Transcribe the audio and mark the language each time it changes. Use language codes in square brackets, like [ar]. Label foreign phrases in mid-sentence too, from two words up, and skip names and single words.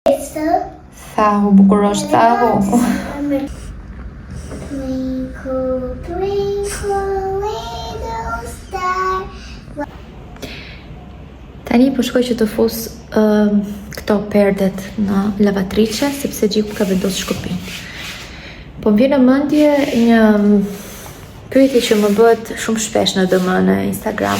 [sq] Thahu, bukur është thahu. [en] Twinkle, twinkle, little star. [sq] Tani po shkoj që të fus këto perdet në lavatrice, sepse Gjiku ka vendosur shkopin. Po më vjen në mendje një pyetje që më bëhet shumë shpesh në DM në Instagram.